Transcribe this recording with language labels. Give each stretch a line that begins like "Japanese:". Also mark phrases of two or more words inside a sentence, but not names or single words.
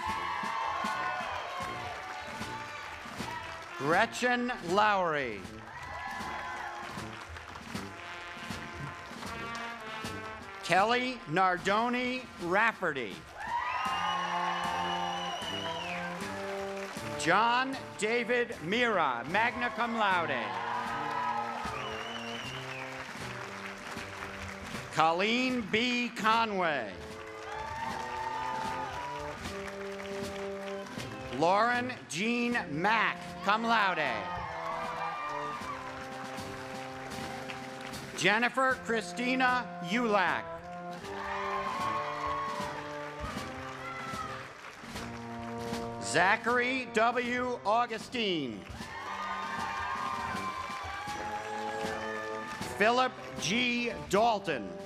English: Gretchen Lowry. Kelly Nardoni Rafferty. John David Mira,
Latin: magna cum laude.
English: Colleen B. Conway. Lauren Jean Mack,
Latin: cum laude.
English: Jennifer Christina Ulak. Zachary W. Augustine. Philip G. Dalton.